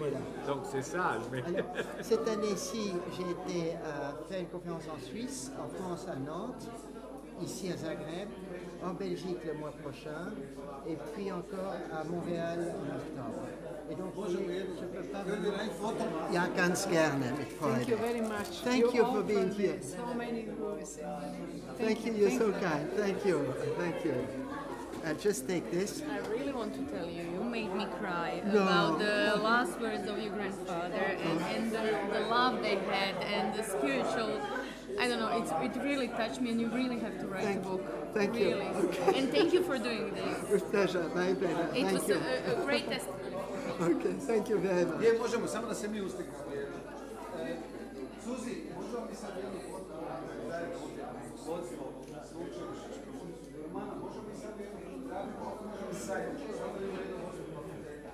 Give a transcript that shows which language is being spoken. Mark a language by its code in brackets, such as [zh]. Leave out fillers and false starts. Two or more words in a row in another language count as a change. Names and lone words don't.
[fr] Voilà. Donc c'est ça. Mais... Alors, cette année-ci, j'ai été faire une conférence en Suisse, en France à Nantes, ici à Zagreb, en Belgique le mois prochain, et puis encore à Montréal en octobre. Et donc, je peux pas vous... [de] Ja, ganz gerne, mit Freude. [en] Thank you very much. Thank you for being here. So many words. Thank you, you're so kind. Thank you. Just take this. I really want to tell you, you made me cry about the last words of your grandfather and the love they had and the spiritual, I don't know, it really touched me and you really have to write a book. Thank really. you. Okay. And thank you for doing this. With pleasure, my pleasure. It was a great testimony. Okay, thank you very much. [hr] Gdje možemo, samo da se mi uslikamo. Suzi, možemo mi sad jednu vodstvo sveučilišta Romana, možemo mi sad jednu dragu, možemo mi zajedno, samo da imamo jedno vodstvo fakulteta.